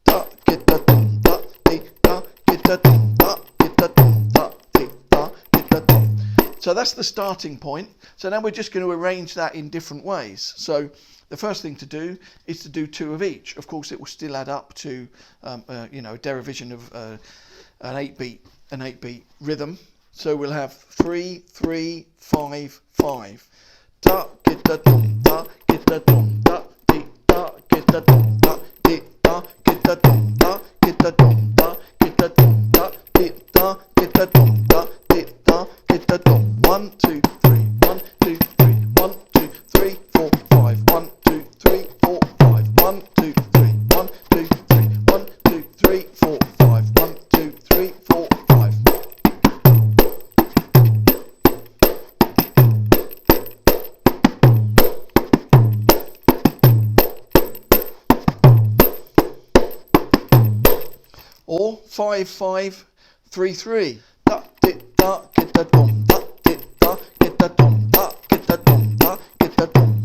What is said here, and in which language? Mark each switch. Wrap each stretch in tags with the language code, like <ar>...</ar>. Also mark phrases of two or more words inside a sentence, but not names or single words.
<en>So that's the starting point. So now we're just going to arrange that in different ways. So the first thing to do is to do 2 of each. Of course, it will still add up to a derivation of an 8 beat rhythm. So we'll have 3 3 5 5. Ta kita tom ta kita tom ta ti da dum da di da get da dum da get da dum da get da dum da di da get da dum da di da get da dum. 1 2 3 1 2 3 1 2 3 4 5 1 2 3 4 5 1 2 3 1 2 3 1 2 3 4 5 1 2 3 4 5. Or 5 5 3 3. Da di da get da dum da di da get da dum da get da dum da get da dum.</en>